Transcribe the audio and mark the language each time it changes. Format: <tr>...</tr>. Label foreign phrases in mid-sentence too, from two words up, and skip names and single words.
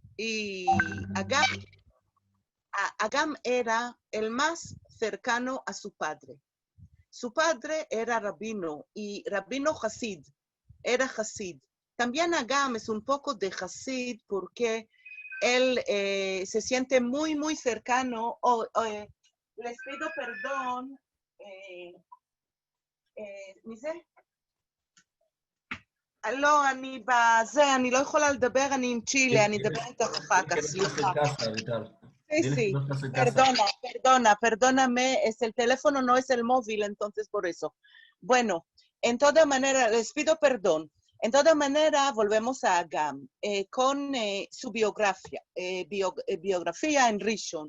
<es>Y Agam era el más cercano a su padre. Su padre era rabino y rabino Hasid, era Hasid. También Agam es un poco de Hasid porque él se siente muy, muy cercano. Les pido perdón.</es> <he>מזה? לא, אני לא יכולה לדבר, אני עם צ'ילה, אני אדבר איתך אחר כך, סליחה.</he> <es>Sí, sí, perdóname, es el teléfono, no es el móvil, entonces por eso. Bueno, en toda manera, les pido perdón. En toda manera, volvemos a Agam con su biografía en Rishon.</es>